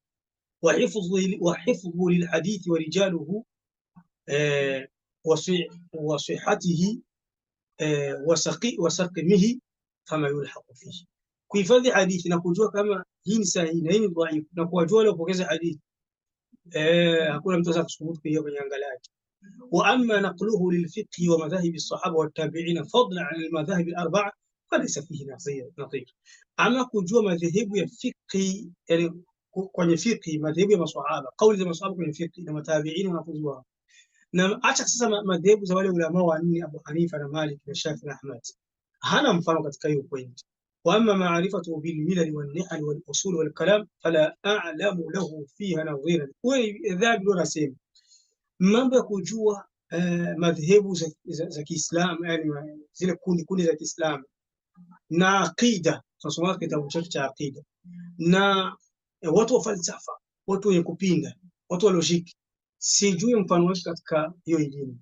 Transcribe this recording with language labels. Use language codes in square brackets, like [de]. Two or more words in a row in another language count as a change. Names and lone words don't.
[ar] و حفظه للحديث و رجاله و صحته و سقيمه كما يلحق فيه, [sw] kuhifadhi hadithi na kujua kama hii ni sahihi na hii ni dhaifu, na kuwajua wale wapokeza hadithi. Hakuna mtu atasubutu kuingia kwenye anga lake. [ar] و أما نقله للفقه و مذاهب الصحابة و التابعين فضلا عن المذاهب الأربعة فليس فيه نظير. [sw] Ama kujua madhehebu ya fiqhi, yani kwenye fiqhi madhehebu ya maswahaba, kauli za maswahaba kwenye fiqhi na matabi'ina na kujua. Na acha sasa madhehebu za wale ulama wa nne, Abu Hanifa na Malik na Shafi na Ahmad, hana mfano katika hiyo point. [ar] و أما معرفته بالملل و النحل و الأصول و الكلام فلا أعلم له فيها نظيرا. [sw] Wewe dhabi ndo nasema mambo ya kujua madhehebu za Kiislamu, yani zile kundi za Kiislamu na aqida. Tunasoma kitabu cha aqida na watu wa falsafa, watu wenye kupinga, watu wa logic, sijui mfano wake katika hiyo elimu.